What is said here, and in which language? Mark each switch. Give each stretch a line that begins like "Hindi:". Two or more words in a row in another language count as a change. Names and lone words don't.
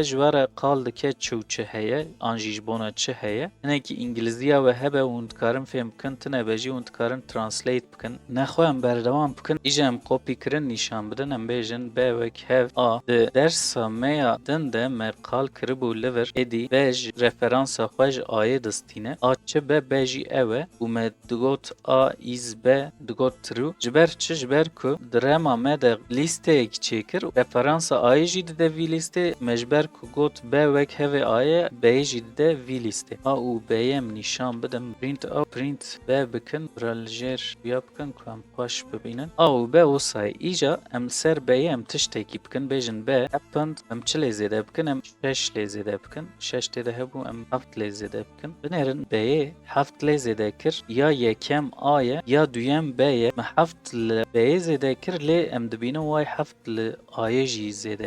Kurdish: ji were qal dike çi û çi heye an jî ji bona çi heye hinekî îngilîziya we hebe û hûn dikarin fêm bikin tune jî hûn dikarin translate bikin nexwe em berdewam bikin îje em kopî kirin nîşan bidin em bêjin b wek hev a di dersa me ya din de me qal kiribû li vir êdî b ji referansa xwe ji ayê distîne a çi be b jî ew e û me digot a is b digot true ji ber çi ji ber ku di rema me de lîsteyekî çêkir referansa ayê jî dide vî lîstê me ji ber ku got b wek hevê ayê b'yê jî dide vî lîstê a û b'yê em nîşan bidin print a print b bikin bira li jêr ya bikin ku em xweş bibînin a û b wisa îja em ser b'yê em tiştekî bikin bêjin b happened em çi lê zêde bikin em 6 lê zêde bikin 6 têde hebû em 7 lê zêde bikin binêrin b'yê 7 lê zêde kir ya yekem a ye ya duyem b ye me 7 li b'yê zêde kir lê em dibînin way 7 li ayê jî zêde